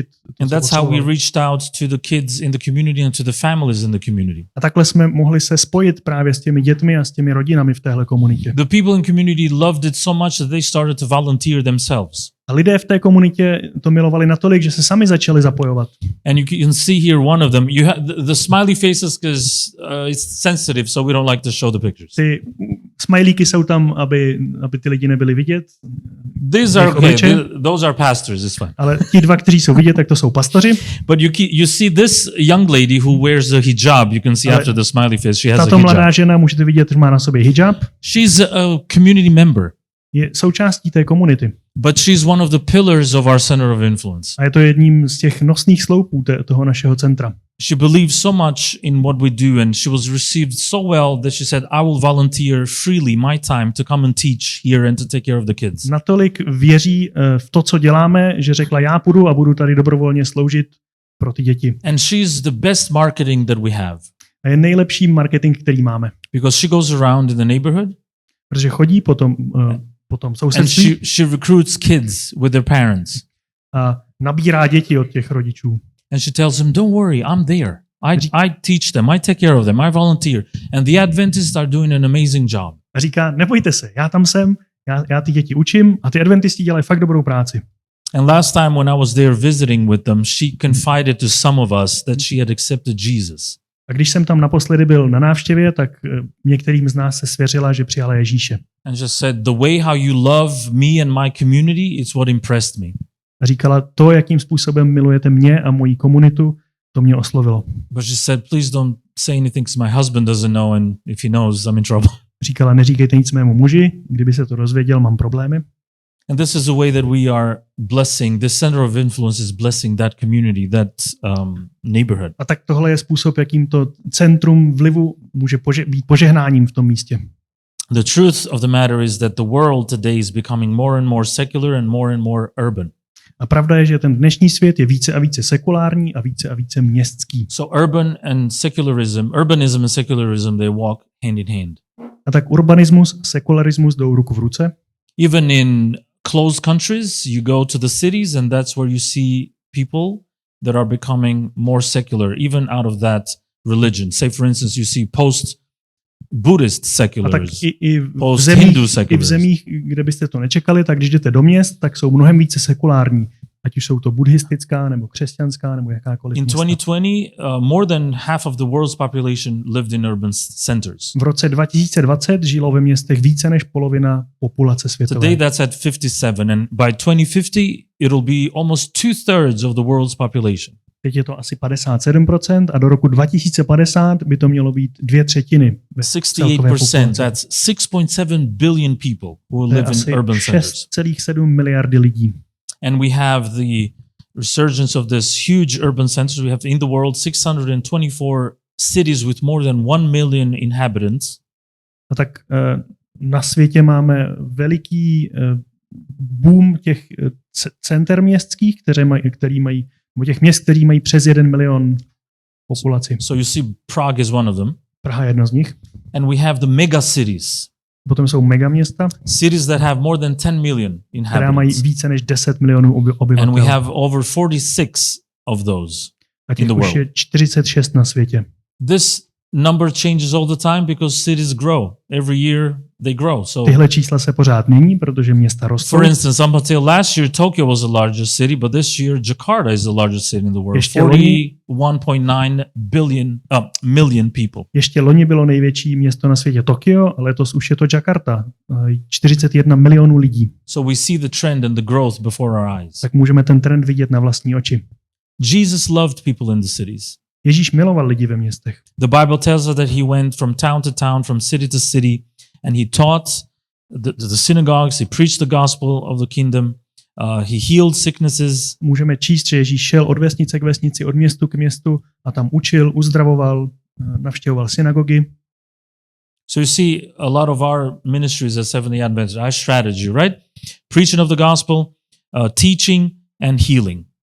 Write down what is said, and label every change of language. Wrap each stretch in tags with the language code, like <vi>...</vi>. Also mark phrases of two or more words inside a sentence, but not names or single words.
<en>And that's how we reached out to the kids in the community and to the families in the community.</en> <cs>A takhle jsme mohli se spojit právě s těmi dětmi a s těmi rodinami v téhle komunitě.</cs> <en>The people in community loved it so much that they started to volunteer themselves.</en> <cs>A lidé v té komunitě to milovali natolik, že se sami začali zapojovat.</cs> <en>And you can see here one of them. You have the smiley faces because it's sensitive, so we don't like to show the pictures.</en> <cs>Ty smajlíky jsou tam, aby ty lidi nebyli vidět.</cs> <en>These are okay. Those are pastors. It's fine.</en> <cs>Ale ti dva, kteří jsou vidět, tak to jsou pastoři.</cs> <en>But you see this young lady who wears a hijab. You can see after the smiley face, she has a hijab.</en> <cs>Tato mladá žena, můžete vidět, že má na sobě hijab.</cs> <en>She's a community member.</en> <cs>Je součástí té komunity.</cs> <en>But she's one of the pillars of our center of influence.</en> <cs>A je to jedním z těch nosných sloupů toho našeho centra.</cs> <en>She believes so much in what we do and she was received so well that she said, I will volunteer freely my time to come and teach here and to take care of the kids.</en> <cs>Natolik věří v to, co děláme, že řekla, já půjdu a budu tady dobrovolně sloužit pro ty děti.</cs> <en>And she's the best marketing that we have.</en> <cs>A je nejlepší marketing, který máme.</cs> <en>Because she goes around in the neighborhood.</en> <cs>Protože chodí po tom sousedství.</cs> <en>And she recruits kids with their parents.</en> <cs>A nabírá děti od těch rodičů.</cs> <en>And she tells them, don't worry, I'm there. I teach them, I take care of them, I volunteer. And the Adventists are doing an amazing job.</en> <cs>A říká, nebojte se, já tam jsem, já ty děti učím a ty adventisti dělají fakt dobrou práci.</cs> <en>And last time when I was there visiting with them, she confided to some of us that she had accepted Jesus.</en> <cs>A když jsem tam naposledy byl na návštěvě, tak některým z nás se svěřila, že přijala Ježíše.</cs> <en>And just said, the way how you love me and my community, it's what impressed me.</en> <cs>A říkala, to, jakým způsobem milujete mě a moji komunitu, to mě oslovilo.</cs> <en>But she said, please don't say anything because my husband doesn't know and if he knows, I'm in trouble.</en> <cs>Říkala, neříkejte nic mému muži, kdyby se to dozvěděl, mám problémy.</cs> <en>And this is a way that we are blessing, this center of influence is blessing that community, that neighborhood.</en> <cs>A tak tohle je způsob, jakým to centrum vlivu může být požehnáním v tom místě.</cs> <en>The truth of the matter is that the world today is becoming more and more urban.</en> <cs>A pravda je, že ten dnešní svět je více a více sekulární a více městský.</cs> <en>So urbanism and secularism, they walk hand in hand.</en> <cs>A tak urbanismus, sekularismus jdou ruku v ruce.</cs> <en>Even in closed countries, you go to the cities and that's where you see people that are becoming more secular, even out of that religion. Say for instance, you see post-Buddhist seculars, post-Hindu seculars.</en> <cs>I v zemích, kde byste to nečekali, tak když jdete do měst, tak jsou mnohem více sekulární. Ať už jsou to buddhistická, nebo křesťanská, nebo jakákoliv</cs> <en>In</en> <cs>města.</cs> <en>2020, more than half of the world's population lived in urban centers.</en> <cs>V roce 2020 žilo ve městech více než polovina populace světové.</cs> <en>Today that's at 57 and by 2050 it'll be almost 2/3 of the world's population.</en> <cs>Teď je to asi 57% a do roku 2050 by to mělo být 2/3.</cs> <en>68%, that's 6.7 billion people who live in urban centers.</en> <cs>6,7 miliardy lidí.</cs> <en>And we have the resurgence of this huge urban centers. We have in the world 624 cities with more than 1 million inhabitants.</en> <cs>A tak na světě máme veliký boom těch center městských, těch měst, který mají přes 1 milion populaci.</cs> <en>So you see Prague is one of them.</en> <cs>Praha je jedno z nich.</cs> <en>And we have the mega cities.</en> <cs>Potom jsou megaměsta,</cs> <en>cities that have more than 10 million inhabitants.</en> <cs>Která mají více než 10 milionů obyvatel.</cs> <en>And we have over 46 of those in the world.</en> <cs>A těch už je 46 na světě.</cs> <en>This number changes all the time because cities grow. Every year they grow. So</en> <cs>tyhle čísla se pořád mění, protože města rostou.</cs> <en>For instance, up until last year Tokyo was the largest city, but this year Jakarta is the largest city in the world. 41.9 million people.</en> <cs>Ještě loni bylo největší město na světě Tokio, a letos už je to Jakarta. 41 milionů lidí.</cs> <en>So we see the trend and the growth before our eyes.</en> <cs>Tak můžeme ten trend vidět na vlastní oči.</cs> <en>Jesus loved people in the cities.</en> <cs>Ježíš miloval lidi ve městech.</cs> <en>The Bible tells us that he went from town to town, from city to city, and he taught the synagogues, he preached the gospel of the kingdom, he healed sicknesses.</en> <cs>Můžeme číst, že Ježíš šel od vesnice k vesnici, od městu k městu a tam učil, uzdravoval, navštěvoval synagogy.</cs> <en>So you see a lot of our ministries as Seventh-day Adventists, our strategy, right? Preaching of the gospel, teaching and healing.</en>